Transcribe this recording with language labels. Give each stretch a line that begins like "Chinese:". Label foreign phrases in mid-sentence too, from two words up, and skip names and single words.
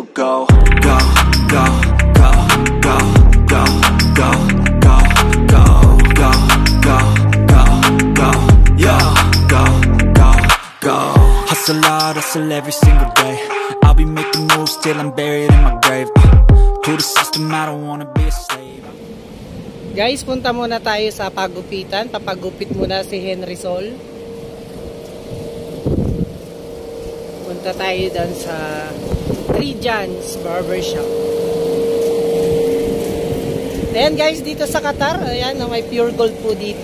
English: Go, go, go, go, go, go, go, go, go, go, go, go, go, yo, go, go, go. Hustle hard, hustle every single day. I'll be making moves till I'm buried in my grave. To the system, I don't wanna be a slave.
Filipino: Guys, punta muna tayo sa pagupitan. Papagupit muna si Henry Sol. Punta tayo doon sa 3 John's Barbershop. Ayan guys, dito sa Qatar, ayan, may
English: pure gold
Filipino: po dito.